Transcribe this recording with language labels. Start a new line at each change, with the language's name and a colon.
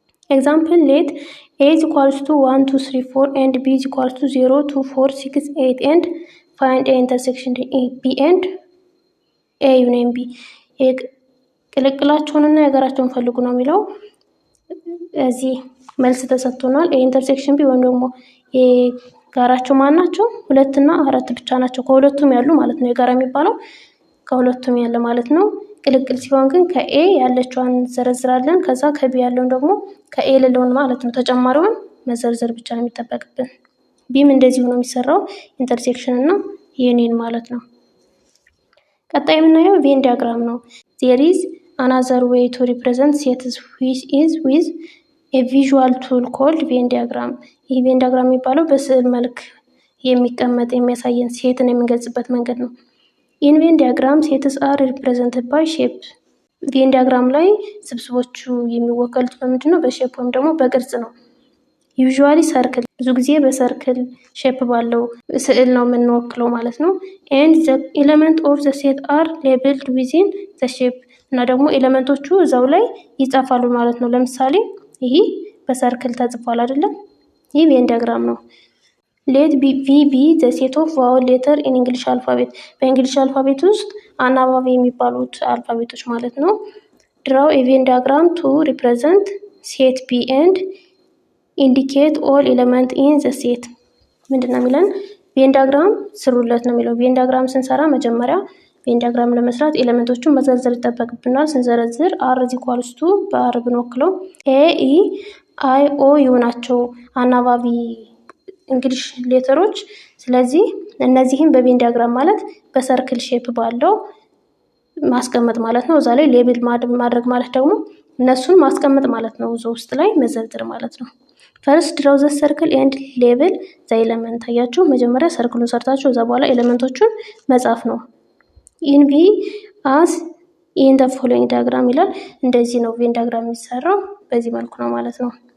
English: ኤግዛምፕል let A is equals to 1 2 3 4 and B is equals to 0 2 4 6 8 and find A intersection B and A union B።
Amharic: ቅልቅላቸውንና የጋራቸውን ፈልጉ ነው የሚለው። እዚህ መልስ ተሰጥቶናል። ኤ ኢንተርሴክሽን ቢ ወይም ደግሞ የጋራቸው ማን ናቸው? 2 እና 4 ብቻ ናቸው። ከሁለቱም ያሉ ማለት ነው። የጋራ የሚባለው ከሁለቱም ያለ ማለት ነው። ቅልቅል ሲሆን ግን ከኤ ያለችዋን እንዘረዝራለን። ከዛ ከቢ ያለውን ደግሞ ከኤ የሌለውን ማለት ነው። ተጨማሪውን መዘርዘር ብቻ ነው የሚጠበቅብን። ቢም እንደዚህ ነው የሚሰራው፣ ኢንተርሴክሽን እና ዩኒየን ማለት ነው። ቀጣይ የምናየው ቬን ዲያግራም ነው።
English: there is another way to represent sets which is with a visual tool called Venn diagram።
Amharic: ይህ ቬን ዲያግራም የሚባለው በስዕል መልክ የሚቀመጥ የሚያሳየን ሴትን የምንገልጽበት መንገድ ነው።
English: in Venn diagram sets are represented by shape።
Amharic: ቬን ዲያግራም ላይ ስብስቦቹ የሚወከሉት በምንድን ነው? በሼፕ ወይም ደግሞ በቅርጽ ነው። ዩዥዋሊ ሰርክል፣ ብዙ ጊዜ በሰርክል ሼፕ ባለው ስዕል ነው የምንወክለው ማለት ነው።
English: and the element of the set are labeled within the shape
Amharic: እና ደግሞ ኤሌመንቶቹ እዛው ላይ ይጻፋሉ ማለት ነው። ለምሳሌ ይሄ በሰርክል ተጽፏል አይደለም? ይህ ቬን ዲያግራም ነው።
English: let V be the set of vowel letter in English alphabet።
Amharic: በእንግሊሽ አልፋቤት ውስጥ አናባቢ የሚባሉት አልፋቤቶች ማለት ነው።
English: draw a Venn diagram to represent set B and indicate all element in the set።
Amharic: ምንድነው የሚለን? ቬን ዲያግራም ስሩለት ነው የሚለው። ቬን ዲያግራም ስንሰራ መጀመሪያ ቬን ዲያግራም ለመስራት ኤሌመንቶቹን መዘርዘር ይጠበቅብናል። ስንዘረዝር አር ኢዝ ኢኳልስ ቱ በአር ብንወክለው ኤ ኢ አይ ኦ ዩ ናቸው አናባቢ እንግሊሽ ሌተሮች። ስለዚህ እነዚህም በቬን ዲያግራም ማለት በሰርክል ሼፕ ባለው ማስቀመጥ ማለት ነው። እዛ ላይ ሌብል ማድረግ ማለት ደግሞ እነሱን ማስቀመጥ ማለት ነው። እዛ ውስጥ ላይ መዘርዝር ማለት ነው።
English: ፈርስት ድራው ዘ ሰርክል ኤንድ ሌብል ዘ ኤሌመንት።
Amharic: አያችሁ መጀመሪያ ሰርክሉን ሰርታችሁ እዛ በኋላ ኤሌመንቶቹን መጻፍ ነው።
English: ኢን ቪ አስ ኢን ዘ ፎሎዊንግ ዲያግራም
Amharic: ይላል። እንደዚህ ነው ቬን ዲያግራም የሚሰራው፣ በዚህ መልኩ ነው ማለት ነው።